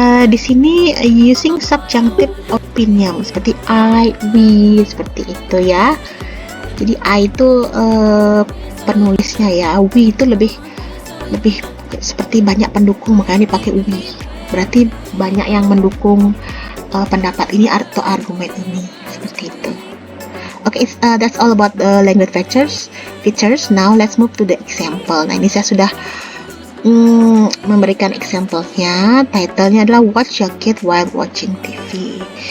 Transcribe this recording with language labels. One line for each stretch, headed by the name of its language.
Indonesian: Di sini
English: using subjunctive opinion
Indonesian: seperti I, we, seperti itu ya. Jadi I itu penulisnya ya, we itu lebih seperti banyak pendukung, makanya dipakai we. Berarti banyak yang mendukung pendapat ini atau argumen ini, seperti itu.
English: Okay, that's all about the language features. Now let's move to the example.
Indonesian: Nah, ini saya sudah memberikan example-nya. Title-nya adalah Watch Your Kid While Watching TV.